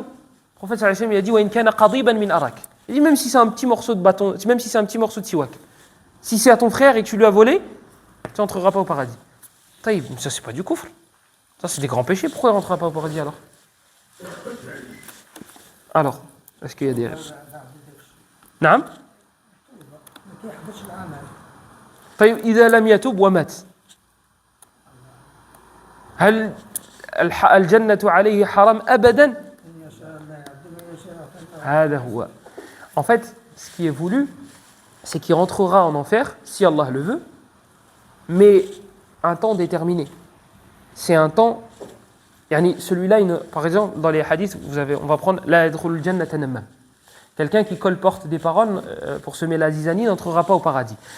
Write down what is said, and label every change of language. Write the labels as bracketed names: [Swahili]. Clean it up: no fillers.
[French] Le prophète sallallahu alayhi wa sallam il a dit [Arabic] wa in kana qadiban min arak. [French] Il dit même si c'est un petit morceau de bâton, même si c'est un petit morceau de siwak. Si c'est à ton frère et que tu lui as volé, tu n'entreras pas au paradis. Taïb, ça c'est pas du kufr. Ça c'est des grands péchés, pourquoi il ne rentrera pas au paradis alors? Alors, est-ce qu'il y a des... [Arabic] نعم طيب إذا لم يتوب ومات هل الجنة عليه حرام أبدا؟ هذا هو. [French] En fait, ce qui est voulu, c'est qu'il rentrera en enfer, si Allah le veut, mais un temps déterminé. C'est un temps... celui-là, par exemple, dans les hadiths, on va prendre [Arabic] la yadkhulul jannata namam. [French] Quelqu'un qui colporte des paroles pour semer la zizanie n'entrera pas au paradis.